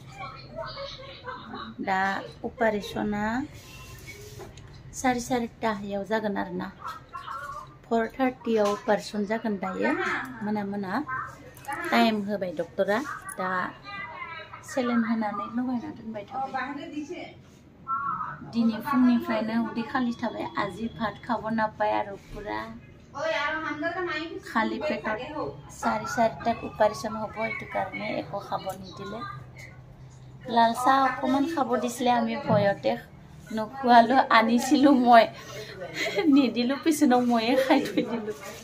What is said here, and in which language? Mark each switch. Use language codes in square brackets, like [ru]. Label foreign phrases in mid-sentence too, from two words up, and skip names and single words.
[brx] दा अपारेशना 4:30 जागोन आरोना 4:30 अपारेशन जागोन दायो मोना टाइम होबाय डक्टरा दा सेलेन होनानै लगायना दोनबाय थाबाय दिनै फुंनिफ्रायनो उदै खालि थाबाय [as] আজি ভাত খাব নাপায় আৰু পুৰা খালি পেটত 4:30 অপারেশন হ'ব এটো কাৰণে একো খাব নিদিলে লাল চাহ অকমান খাব দিছিলে আমি ভয়তে নখুৱালো আনিছিলো মই নিদিলো পিছনো ময়ে খাই থৈ দিলো